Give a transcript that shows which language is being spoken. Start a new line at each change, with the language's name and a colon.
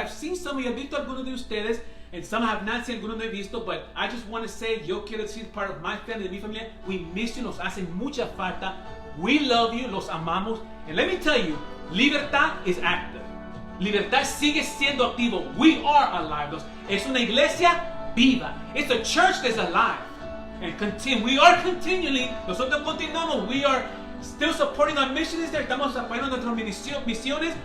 English: I've seen some of you.
Spanish: He visto algunos de ustedes.
English: And some have not seen,
Spanish: algunos no he visto.
English: But I just want to say,
Spanish: yo quiero decir,
English: part of my family,
Spanish: de mi familia,
English: we miss you.
Spanish: Nos hacen mucha falta.
English: We love you.
Spanish: Los amamos.
English: And let me tell you, Libertad is active.
Spanish: Libertad sigue siendo activo.
English: We are alive.
Spanish: Es una iglesia viva.
English: It's a church that's alive. And we are continually,
Spanish: nosotros continuamos.
English: We are still supporting our missions there.
Spanish: Estamos apoyando nuestras misiones.